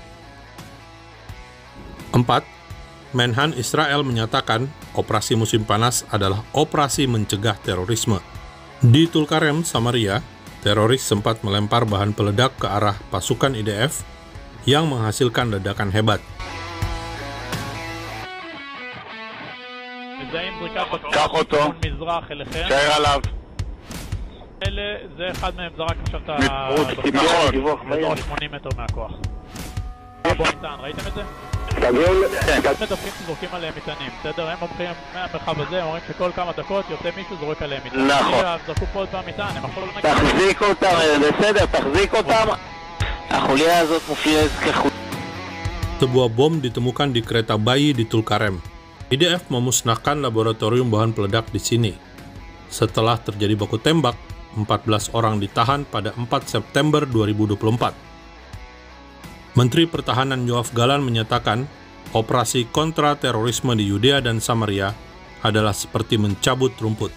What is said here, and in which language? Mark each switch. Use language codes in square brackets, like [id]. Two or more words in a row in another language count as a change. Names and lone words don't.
[id] 4. Menhan Israel menyatakan operasi musim panas adalah operasi mencegah terorisme. Di Tulkarem, Samaria, teroris sempat melempar bahan peledak ke arah pasukan IDF yang menghasilkan ledakan hebat. [he] קח אותו, תשאר עליו. זה אחד מהם זרק עכשיו את דיווח מהיר 80 מטר מהכוח. בוא ניתן, ראיתם את זה? מדווחים שזורקים עליהם מטענים, בסדר? הם הולכים מהמרחב הזה, הם אומרים שכל כמה דקות יוצא מישהו זורק עליהם מטען. נכון. זרקו פה עוד פעם מטען, הם אפילו לא נגיד. תחזיק אותם, בסדר, תחזיק אותם. החוליה הזאת מופיעה כחוליה. [id] Sebuah bom ditemukan di kereta bayi di Tulkarem. IDF memusnahkan laboratorium bahan peledak di sini. Setelah terjadi baku tembak, 14 orang ditahan pada 4 September 2024. Menteri Pertahanan Yoav Galan menyatakan, operasi kontra terorisme di Yudea dan Samaria adalah seperti mencabut rumput.